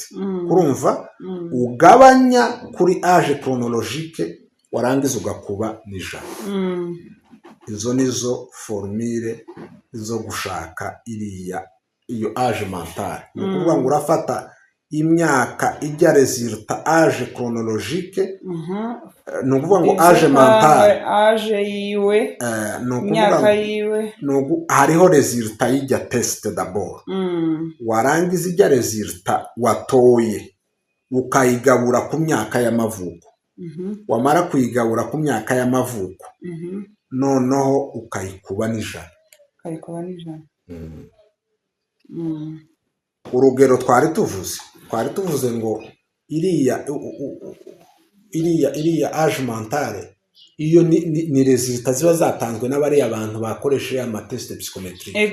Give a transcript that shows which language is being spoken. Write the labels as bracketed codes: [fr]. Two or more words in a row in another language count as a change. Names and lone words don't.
[rn] Urumva ugabanya kuri [fr] age chronologique [rn] warangiza ugakuba n'ijana. Izo nizo formule zo gushaka iyo [fr] age mentale. [rn] Ni ukuvuga ngo urafata imyaka ijya [fr] resulta age chronologique, [rn] ni ukuvuga ngo [fr] age mentale [rn] age yiwe imyaka yiwe hariho resulta y'ijya [fr] test d'abord. [rn] Warangiza ijya resulta watoye ukayigabura ku myaka y'amavuko. Wamara kuyigabura ku myaka y'amavuko noneho ukayikuba n'ijana. Urugero twari tuvuze ngo iriya [fr] age mentale [rn] iyo ni resulta ziba zatanzwe n'abari abantu bakoresheje amateste psychometrique.